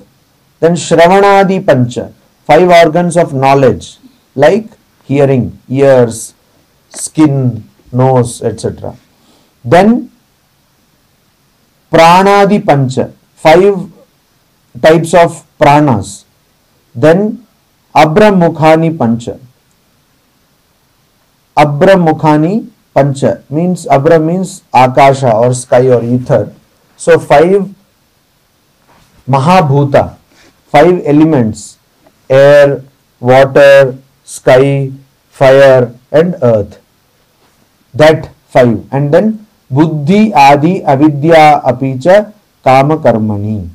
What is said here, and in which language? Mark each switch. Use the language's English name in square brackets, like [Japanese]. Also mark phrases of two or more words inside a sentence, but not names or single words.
[English] Then [Sanskrit] Shravanadi pancha, [English] 5 organs of knowledge, like hearing, ears, skin, nose, etc. Then [Sanskrit] Pranadi pancha, [English] 5 types of pranas. [Sanskrit] Then Abramukhani pancha. Abramukhani pancha [English] means, Abra means Akasha or sky or ether. So 5 Mahabhuta, 5 elements: air, water, sky, fire and earth. That 5. And then [Sanskrit] Buddhi, Adi, Avidya, Apicha, Kama Karmani.